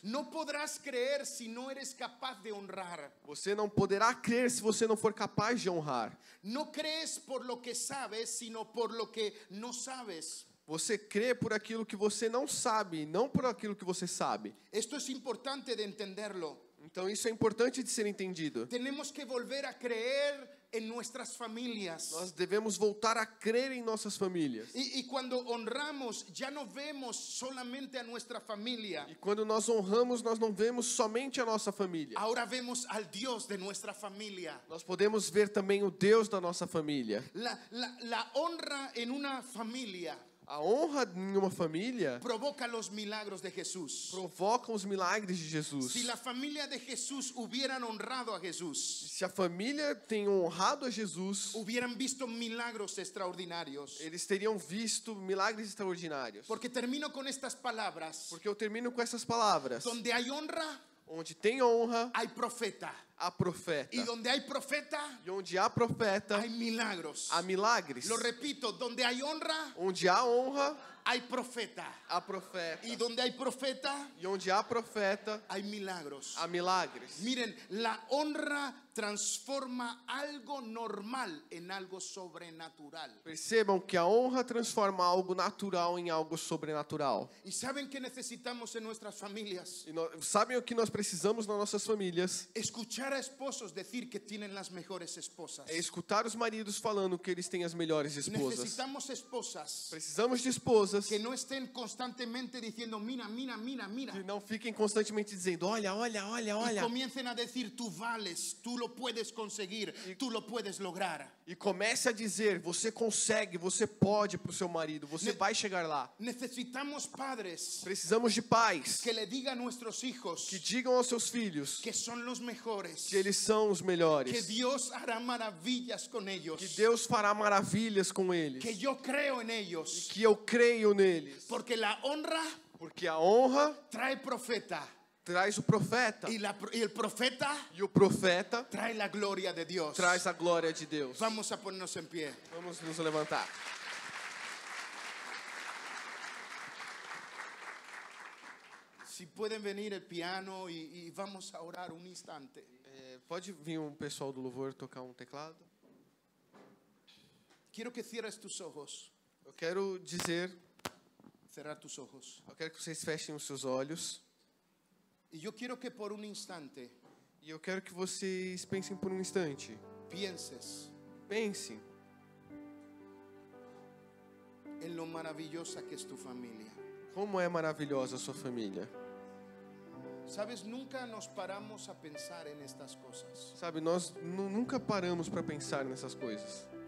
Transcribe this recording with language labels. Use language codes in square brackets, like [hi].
[es] No podrás creer si no eres capaz de honrar. [pt] Você não poderá crer se você não for capaz de honrar. [es] No crees por lo que sabes, sino por lo que no sabes. [pt] Você crê por aquilo que você não sabe, não por aquilo que você sabe. [es] Esto es importante de entenderlo. [pt] Então isso é importante de ser entendido. [es] Tenemos que volver a creer en nuestras familias. [pt] Nós devemos voltar a crer em nossas famílias. [es] Y cuando honramos, ya no vemos solamente a nuestra familia. [pt] E quando nós honramos, nós não vemos somente a nossa família. [es] Ahora vemos al Dios de nuestra familia. [pt] Nós podemos ver também o Deus da nossa família. [es] La honra en una familia [pt] A honra em uma família [es] provoca los milagros de Jesús. [pt] provoca os milagres de Jesus. [es] Si la familia de Jesús hubieran honrado a Jesús, [pt] Se a família tem honrado a Jesus, [es] hubieran visto milagros extraordinarios. [pt] eles teriam visto milagres extraordinários. [es] Porque termino con estas palabras. [pt] Porque eu termino com essas palavras. [es] Donde hay honra, [pt] Onde tem honra, [es] hay profeta. [pt] há profeta. [es] Y donde hay profeta, [pt] E onde há profeta, [es] hay milagros. [pt] há milagres. [es] Lo repito, donde hay honra, [pt] Onde há honra, [es] hay profeta. [pt] há profeta. [es] Y donde hay profeta, [pt] E onde há profeta, [es] hay milagros. [pt] há milagres. [es] Miren, la honra transforma algo normal en algo sobrenatural. [pt] Percebam que a honra transforma algo natural em algo sobrenatural. [es] ¿Y saben qué necesitamos en nuestras familias? [pt] E sabem o que nós precisamos nas nossas famílias? [es] Escuchar a esposos decir que tienen las mejores esposas. [pt] É escutar os maridos falando que eles têm as melhores esposas. [es] Necesitamos esposas [pt] Precisamos de esposas [es] que no estén constantemente diciendo mira, mira, mira, mira. [pt] que não fiquem constantemente dizendo olha, olha, olha, [es] Y [pt] olha. [es] comiencen a decir tú vales, tú lo puedes conseguir, tú lo puedes lograr. [pt] E comece a dizer, você consegue, você pode para o seu marido, você vai chegar lá. [es] Necesitamos padres [pt] Precisamos de pais [es] que le digan a nuestros hijos [pt] que digam aos seus filhos [es] que son los mejores, [pt] que eles são os [es] que [pt] melhores, [es] Dios hará maravillas con ellos, [pt] que Deus fará maravilhas com eles, [es] que yo creo en ellos, [pt] que eu creio neles, [es] porque la honra [pt] porque a honra [es] trae profeta [pt] traz o profeta [es] y el profeta [pt] e o profeta [es] trae la gloria de Dios. [pt] traz a glória de Deus. [es] Vamos a ponernos en pie. [pt] Vamos nos levantar. [es] Si pueden venir el piano y vamos a orar un instante. [pt] Pode vir um pessoal do louvor tocar um teclado? [es] Quiero que cierres tus ojos. [pt] Eu quero dizer, [es] Cerrar tus ojos. [pt] eu quero que vocês fechem os seus olhos [es] Y yo quiero que por un instante [pt] e eu quero que vocês pensem por um instante. [es] pienses [pt] Pense [es] en lo maravillosa que es tu familia. [pt] como é maravilhosa a sua família. [es] Sabes, nunca nos paramos a pensar en estas cosas. [pt] Sabe, nós nunca paramos para pensar nessas coisas.